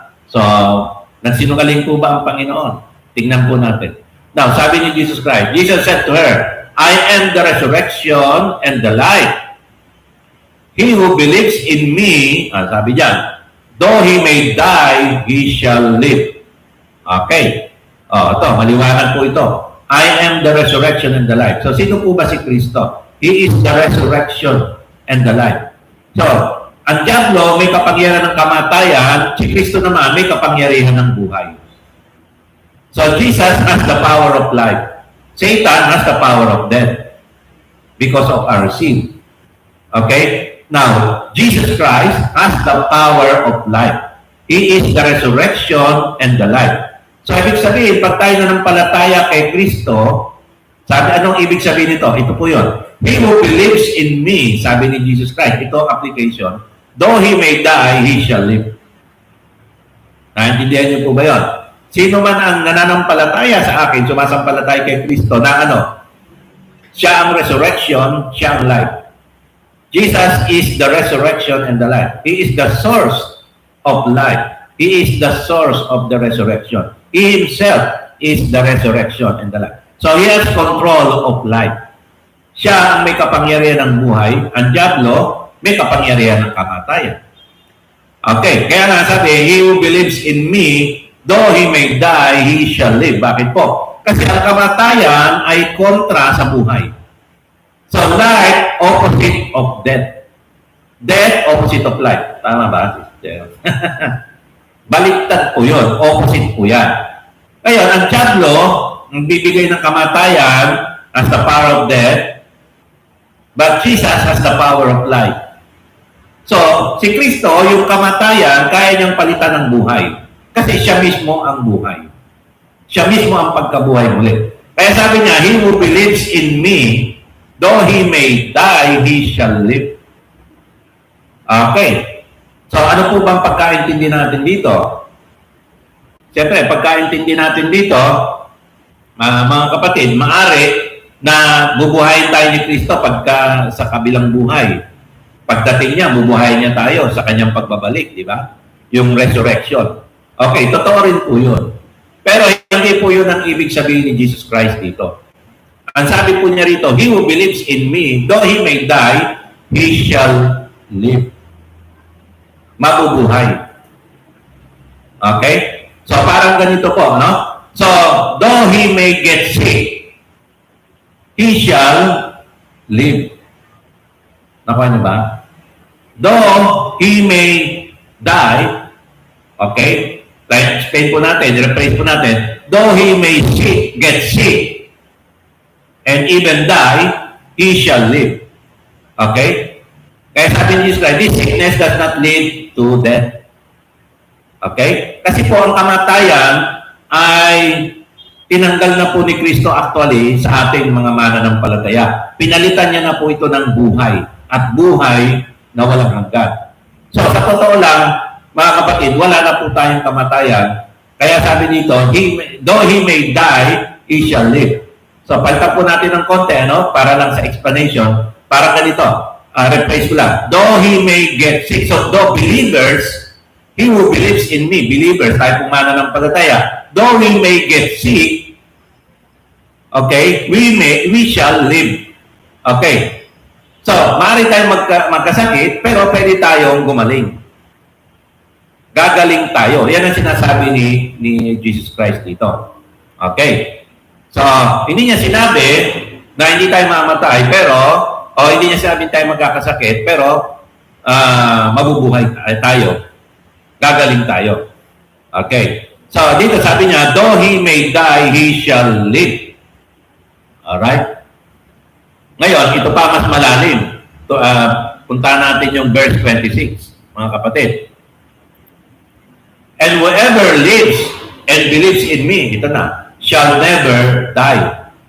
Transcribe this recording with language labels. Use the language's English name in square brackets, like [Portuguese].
[Filipino] So, nagsinungaling po ba ang Panginoon? Tingnan po natin. [English] Now, [Filipino] sabi ni Jesus Christ, [English] Jesus said to her, I am the resurrection and the life. He who believes in me, [Filipino] sabi diyan, [English] though he may die, he shall live. Okay. [Filipino] Ito, maliwanag po ito. [English] I am the resurrection and the life. [Filipino] So, sino po ba si Kristo? [English] He is the resurrection and the life. [Filipino] So, ang diablo may kapangyarihan ng kamatayan, si Kristo naman may kapangyarihan ng buhay. [English] So, Jesus has the power of life. Satan has the power of death because of our sin. Okay? Now, Jesus Christ has the power of life. He is the resurrection and the life. [Filipino] So, ibig sabihin, pag tayo nanampalataya kay Kristo, sabi, anong ibig sabihin nito? Ito po yun. [English] He who believes in me, [Filipino] sabi ni Jesus Christ, ito application, [English] though he may die, he shall live. [Filipino] Naintindihan niyo po ba yun? Sino man ang nananampalataya sa akin, sumasampalataya kay Kristo na siya ang resurrection, siya ang life. [English] Jesus is the resurrection and the life. He is the source of life. He is the source of the resurrection. He himself is the resurrection and the life. So he has control of life. [Filipino] Siya ang may kapangyarihan ng buhay. Ang diablo may kapangyarihan ng kamatayan. [English] Okay, [Filipino] kaya nga sabi, [English] he who believes in me, though he may die, he shall live. [Filipino] Bakit po? Kasi ang kamatayan ay kontra sa buhay. [English] So life, opposite of death. Death, opposite of life. [Filipino] Tama ba? Baliktad po yun. Opposite po yan. Ngayon, ang diablo, ang bibigay ng kamatayan [English] has the power of death, but Jesus has the power of life. [Filipino] So, si Kristo, yung kamatayan, kaya niyang palitan ng buhay. Kasi siya mismo ang buhay. Siya mismo ang pagkabuhay muli. Kaya sabi niya, [English] he who believes in me, though he may die, he shall live. [Filipino] Okay. So, ano po bang pagkaintindi natin dito? Siyempre, pagkaintindi natin dito, mga kapatid, maaari na bubuhayin tayo ni Kristo pagka sa kabilang buhay. Pagdating niya, bubuhayin niya tayo sa kanyang pagbabalik, di ba? Yung resurrection. Okay, totoo rin po yun. Pero hindi po yun ang ibig sabihin ni Jesus Christ dito. Ang sabi po niya rito, [English] he who believes in me, though he may die, he shall live. [Filipino] Mabubuhay. [English] Okay? [Filipino] So parang ganito po, no? [English] So, though he may get sick, he shall live. [Filipino] Nakuha niyo ba? [English] Though he may die, okay? Like, explain po natin, rephrase po natin, though he may get sick, and even die, he shall live. Okay? [Filipino] Kaya sabi ni Jesus Christ, [English] this sickness does not lead to death. Okay? [Filipino] Kasi po ang kamatayan ay tinanggal na po ni Kristo actually sa ating mga mananampalataya. Pinalitan niya na po ito ng buhay. At buhay na walang hanggan. So sa totoo lang, mga kapatid, wala na po tayong kamatayan. Kaya sabi dito, [English] though he may die, he shall live. [Filipino] So palitan po natin ng konti, para lang sa explanation. Para ganito, rephrase ko lang. [English] Though he may get sick, so though believers, he who believes in me, believers, [Filipino] tayo pong mananampalataya, [English] though he may get sick, Okay? We shall live. Okay. [Filipino] So, maaari tayong magkasakit, pero pwede tayong gumaling. Gagaling tayo. Yan ang sinasabi ni Jesus Christ dito. Okay. So, hindi niya sinabi na hindi tayo mamatay, pero, hindi niya sinabi tayo magkakasakit, pero, mabubuhay tayo. Gagaling tayo. Okay. So, dito sabi niya, [English] though he may die, he shall live. Alright? [Filipino] Ngayon, ito pa mas malalim. Punta natin yung verse 26, mga kapatid. [English] And whoever lives and believes in me, [Filipino] ito na, [English] shall never die.